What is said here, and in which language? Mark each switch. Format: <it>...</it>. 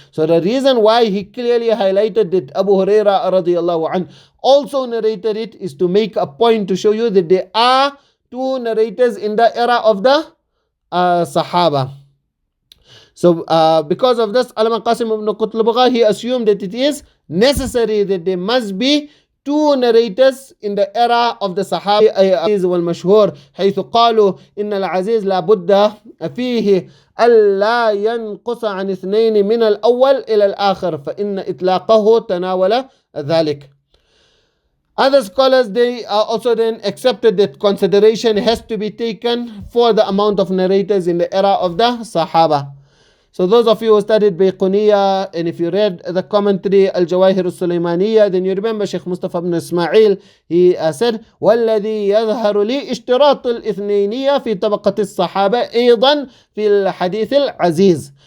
<en>So the reason why he clearly highlighted that Abu Hurairah radiyallahu an also narrated it is to make a point to show you that there are 2 narrators in the era of the Sahaba. So because of this, Allama Qasim ibn Qutlubagha, he assumed that it is necessary that there must be two narrators in the era of the Sahaba, Azīz wal-Mashhur,</en> <ar>حيث قالوا إن العزيز لا بد فيه ألا ينقص عن اثنين من الأول إلى الآخر فإن إطلاقه تناول ذلك.</ar> <en>Other scholars, they also then accepted that consideration has to be taken for the amount of narrators in the era of the Sahaba. So those of you who studied Bayquniya, and if you read the commentary Al-Jawahir al-Sulaymaniya, then you remember Sheikh Mustafa ibn Ismail, he said,</en> <ar>وَالَّذِي يَظْهَرُ لِي اشْتِرَاطُ الْإِثْنَيْنِيَّ فِي طَبَقَةِ الصَّحَابَةِ أيضا في الحديث العزيز.</ar>